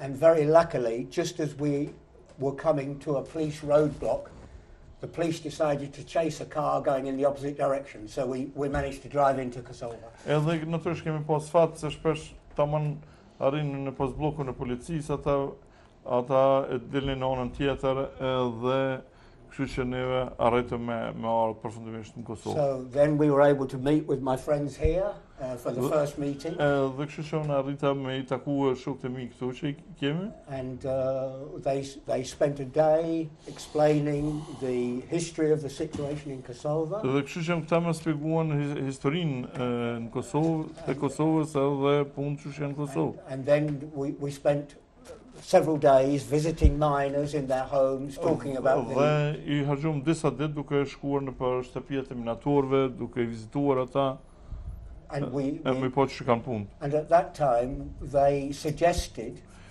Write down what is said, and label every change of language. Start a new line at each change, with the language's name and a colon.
English: And very luckily, just as we were coming to a police roadblock, the police decided to chase a car going in the opposite direction, so we managed to drive into Kosovo.
Albanian: Edhe natyrisht kemi pas fat se shpesh tamam arrinë në postbllokun e policisë, ata e dilnin në anën tjetër edhe kështu që neve arritëm me ardhur përfundimisht në Kosovë.
English: So then we were able to meet with my friends here for the first meeting.
Albanian: Dhe kështu që unë arrita me I takua shokët e mi këtu që I kemi.
English: And they spent a day explaining the history of the situation in Kosovo.
Albanian: Dhe kështu që këta më shpjeguan historinë në Kosovë, e Kosovës edhe punë që janë në Kosovë.
English: And then we spent several days visiting miners in their homes, talking about
Albanian: Dhe I harxuam disa ditë duke shkuar në për shtëpiat e minatorëve, duke I vizituar ata.
English: And we
Albanian: po që kanë punë.
English: And at that time they suggested